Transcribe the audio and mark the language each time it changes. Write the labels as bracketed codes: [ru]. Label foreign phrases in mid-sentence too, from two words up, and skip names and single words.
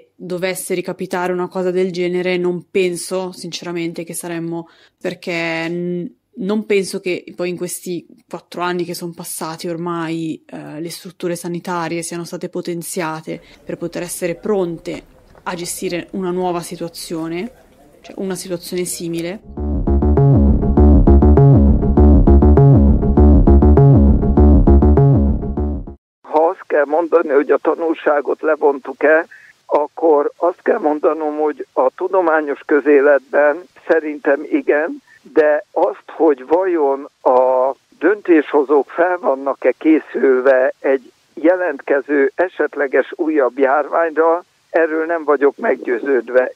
[it] dovesse ricapitare una cosa del genere, non penso sinceramente che saremmo, perché non penso che poi in questi 4 anni che sono passati ormai le strutture sanitarie siano state potenziate per poter essere pronte a gestire una nuova situazione, cioè una situazione simile. [hu] Ha azt kell mondani, hogy a tanulságot levontuk-e, akkor azt kell mondanom, hogy a tudományos közéletben szerintem igen, de azt, hogy vajon a döntéshozók fel vannak-e készülve egy jelentkező esetleges újabb járványra, erről nem vagyok meggyőződve.